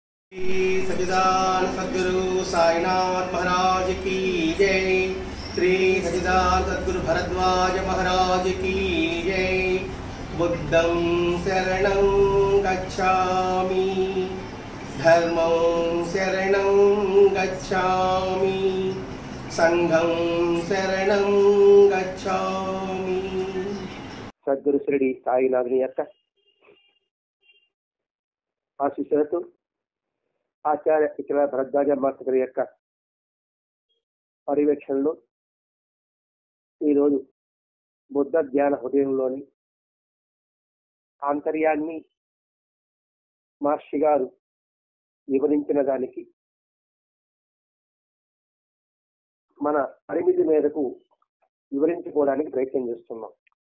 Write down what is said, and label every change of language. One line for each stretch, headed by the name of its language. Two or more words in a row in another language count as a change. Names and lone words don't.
Hindi: श्री सच्चिदानंद सद्गुरु साईनाथ महाराज की जय। श्री सच्चिदानंद सद्गुरु भरद्वाज महाराज की जय।
Sanskrit: बुद्धं शरणं गच्छामि, धर्मं शरणं गच्छामि, संघं शरणं गच्छामि।
Telugu: సద్గురు శ్రీ సాయినాథుని యొక్క ఆశీస్సులతో ఆచార్య ఇక్కడ భరద్వాజ మాస్టర్ యొక్క పర్యవేక్షణలో ఈరోజు బుద్ధ ధ్యాన హృదయంలోని ఆంతర్యాన్ని మహర్షి గారు వివరించిన దానికి మన పరిమితి మేరకు వివరించుకోవడానికి ప్రయత్నం చేస్తున్నాం.